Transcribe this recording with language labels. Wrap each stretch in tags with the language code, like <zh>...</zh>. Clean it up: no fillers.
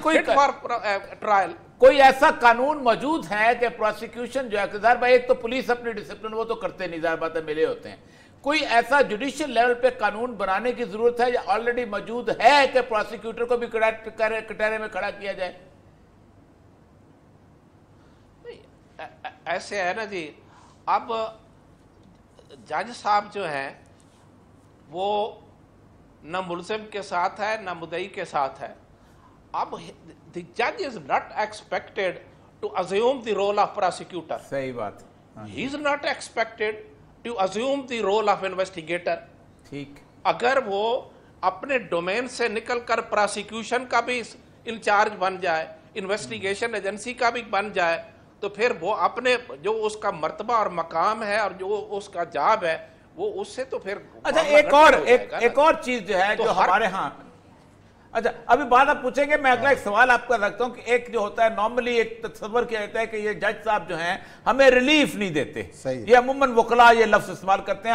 <ur>اچھا, کوئی ایسا قانون موجود ہے کہ پروسیکیوشن جو ہے, ظاہر بھائی ایک تو پولیس اپنی ڈسپلن وہ تو کرتے نہیں, ظاہر بات ہے ملے ہوتے ہیں, کوئی ایسا جوڈیشل لیول پہ قانون بنانے کی ضرورت ہے یا آلریڈی موجود ہے کہ پروسیکیوٹر کو بھی کٹہرے میں کھڑا کیا جائے؟ ایسے ہے نا جی, اب جج صاحب جو ہیں وہ نہ ملزم کے ساتھ ہے نہ مدعی کے ساتھ ہے.</ur> <en>اب the judge is not expected to assume the role of prosecutor.</en> <ur>صحیح بات.</ur> <en>He is not expected to assume the role of investigator.</en> <ur>ٹھیک. اگر وہ اپنے ڈومین سے نکل کر پراسیکیوشن کا بھی انچارج بن جائے, انویسٹیگیشن ایجنسی کا بھی بن جائے, تو پھر وہ اپنے جو اس کا مرتبہ اور مقام ہے اور جو اس کا جاب ہے وہ اس سے تو پھر. اچھا, ایک اور چیز جو ہے جو ہمارے ہاں, اچھا ابھی بعد آپ پوچھیں گے, میں اگلا ایک سوال آپ کا رکھتا ہوں کہ ایک جو ہوتا ہے نارملی ایک تصور کیا جاتا ہے کہ یہ جج صاحب جو ہیں ہمیں ریلیف نہیں دیتے, یہ عموماً وکلاء یہ لفظ استعمال کرتے ہیں.</ur>